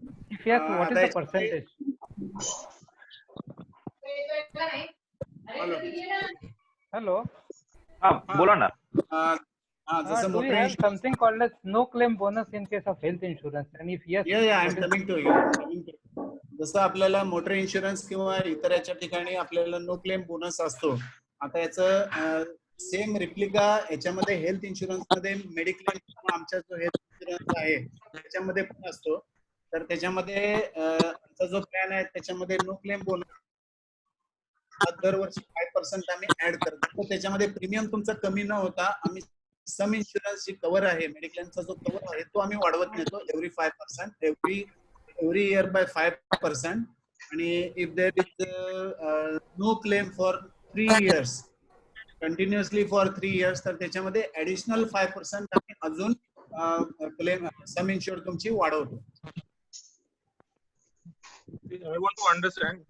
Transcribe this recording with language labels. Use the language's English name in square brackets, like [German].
[English] If yes, what is the percentage? Hello. [Marathi] बोला ना. [English] Do we have something called as no claim bonus in case of health insurance? And if yes, yeah, I'm coming to you. [Marathi] जसं आपल्याला motor insurance किंवा इतर याच्या ठिकाणी आपल्याला no claim bonus असतो, आता याचं सेम रिप्लिका याच्यामध्ये हेल्थ इन्शुरन्स मध्ये मेडिक्लेम किंवा आमचा जो हेल्थ इन्शुरन्स आहे त्याच्यामध्ये पण असतो. तर त्याच्यामध्ये आमचा जो प्लॅन आहे त्याच्यामध्ये नो क्लेम बोनस दरवर्षी 5% आम्ही ऍड करतो. तर त्याच्यामध्ये प्रीमियम तुमचा कमी न होता आम्ही सम इन्शुरन्स जी कव्हर आहे मेडिक्लेमचा जो कव्हर आहे तो आम्ही वाढवत नेतो एव्हरी 5%, every year by 5%. आणि if there is no claim for 3 years continuously for 3 years तर त्याच्यामध्ये additional 5% आम्ही अजून क्लेम सम इन्शुअर तुमची वाढवतो. [English] I want to understand.